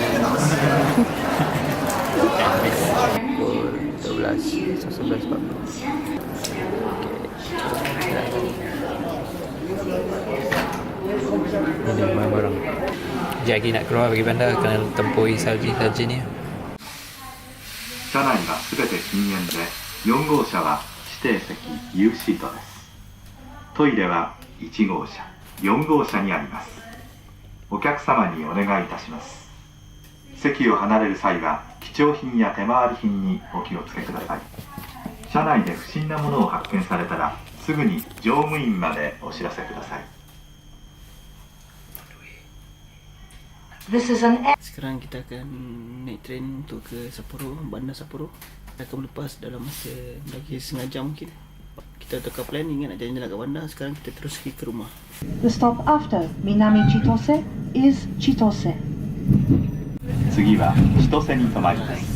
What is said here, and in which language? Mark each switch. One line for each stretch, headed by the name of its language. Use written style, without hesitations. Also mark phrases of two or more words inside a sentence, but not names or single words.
Malay: Pukul 12.40. Ini barang-barang. Jagi nak keluar pergi bandar kena tempuhi salji-salji ni.
Japanese: 車内はすべて禁煙で、4号車は指定席 U シートです。トイレは1号車、4号車にあります。お客様にお願いいたします。席を離れる際は貴重品や手回り品にお気をつけください。車内で不審なものを発見されたらすぐに乗務員までお知らせください。
Malay: Sekarang kita akan naik train untuk ke Sapporo, bandar Sapporo. Kita akan lepas dalam masa lagi setengah jam mungkin. Kita tukar plan, ingat nak jalan-jalan kat bandar. Sekarang kita terus pergi ke rumah.
English: The stop after Minami Chitose is Chitose.
Japanese: 次は千歳に停まります。